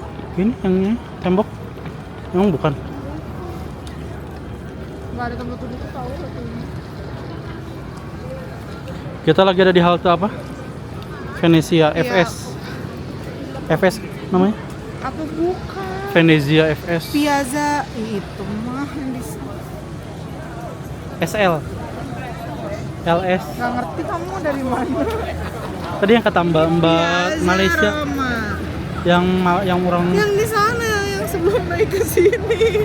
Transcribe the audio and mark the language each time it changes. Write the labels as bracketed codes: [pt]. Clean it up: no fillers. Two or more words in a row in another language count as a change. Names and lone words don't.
[id] ini yang ini, tembok. Emang bukan. Nggak ada tempat duduk tuh tahu katanya. Kita lagi ada di halte apa? Venesia Iya. FS. FS namanya? Apa bukan? Venezia FS. Piazza itu mah yang di sana. SL. LS. Nggak ngerti kamu dari mana? Tadi yang kata Mbak Piazza Malaysia Roma. yang orang. Yang di sana yang sebelum naik ke sini.